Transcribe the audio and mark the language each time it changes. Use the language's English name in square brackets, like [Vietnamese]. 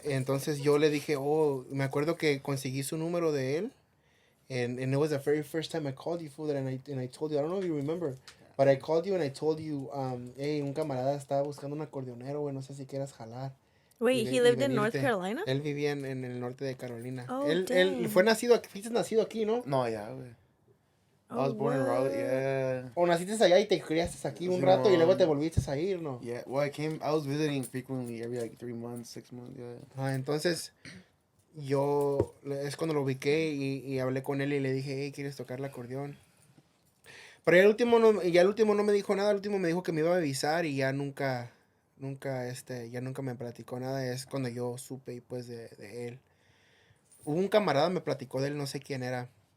[Spanish] Entonces yo le dije, me acuerdo que conseguí su número de él. [English] And it was the very first time I called you, fool, and I told you, I don't know if you remember, but I called you and I told you, hey, [Spanish] un camarada estaba buscando un acordeonero, güey, no sé si quieras jalar. [English] Wait, he lived in North Carolina? [Spanish] Él vivía en el norte de Carolina. Oh, él fue nacido aquí, fuiste nacido aquí, ¿no? [English] No, yeah, güey. Oh, I was born in Raleigh, yeah. [Spanish] O naciste allá y te criaste aquí un rato y luego te volviste a ir, ¿no? [English] Yeah, well, I was visiting frequently every like 3 months, 6 months, yeah. [Spanish] Entonces, es cuando lo ubiqué y hablé con él y le dije, hey, ¿quieres tocar el acordeón? Pero ya el último no me dijo nada, el último me dijo que me iba a avisar y ya nunca me platicó nada. Es cuando yo supe, pues, de él. Hubo un camarada me platicó de él, no sé quién era.